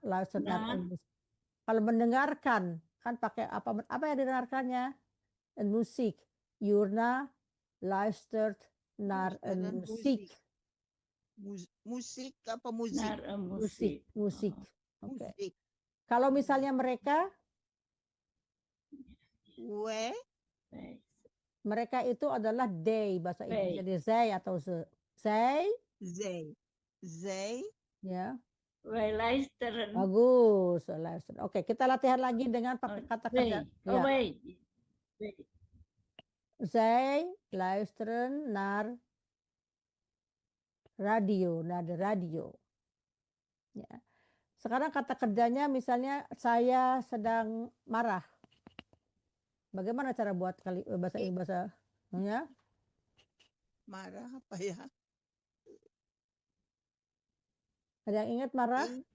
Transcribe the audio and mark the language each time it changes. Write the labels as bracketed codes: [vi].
[nl] Luistert naar een [id] kalau mendengarkan kan pakai apa yang didengarkannya? [nl] Een muziek. Yurna luistert naar een muziek. [id] Musik apa muzik? [nl] Naar een muziek. Muziek. Oke. Muzik. [id] Kalau misalnya mereka mereka itu adalah they bahasa Inggris. Jadi zij atau ze. [nl] Zij. [id] Ya. [nl] Wij luisteren. [id] Bagus, luisteren. Oke, kita latihan lagi dengan pakai kata kerja. Oh, Ya. [nl] wij. Zij luisteren naar radio, naar de radio. [id] Ya. Sekarang kata kerjanya misalnya saya sedang marah. Bagaimana cara buat bahasa ya? Marah apa ya? Ada yang ingat marah?